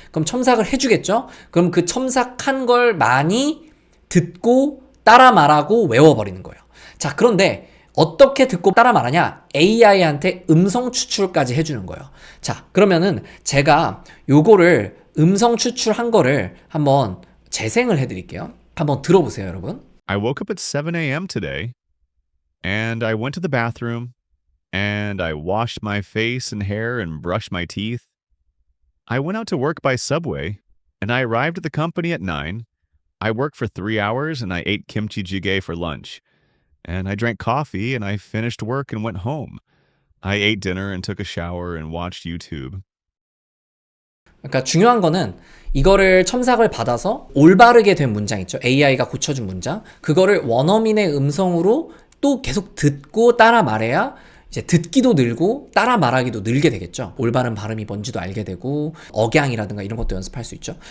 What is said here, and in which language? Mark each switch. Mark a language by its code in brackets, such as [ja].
[ko] 그럼 첨삭을 해주겠죠? 그럼 그 첨삭한 걸 많이 듣고 따라 말하고 외워버리는 거예요. 자, 그런데 어떻게 듣고 따라 말하냐? AI한테 음성 추출까지 해주는 거예요. 자, 그러면은 제가 요거를 음성 추출한 거를 한번 재생을 해드릴게요. 한번 들어보세요, 여러분. [en] I woke up at 7 a.m. today, and I went to the bathroom, and I washed my face and hair and brushed my teeth. I went out to work by subway, and I arrived at the company at 9. I worked for 3 hours, and I ate kimchi jjigae for lunch. And I drank coffee, and I finished work and went home. I ate dinner and took a shower and watched YouTube. [ko] 그러니까 중요한 거는 이거를 첨삭을 받아서 올바르게 된 문장 있죠. AI가 고쳐준 문장. 그거를 원어민의 음성으로 또 계속 듣고 따라 말해야 이제 듣기도 늘고 따라 말하기도 늘게 되겠죠. 올바른 발음이 뭔지도 알게 되고 억양이라든가 이런 것도 연습할 수 있죠.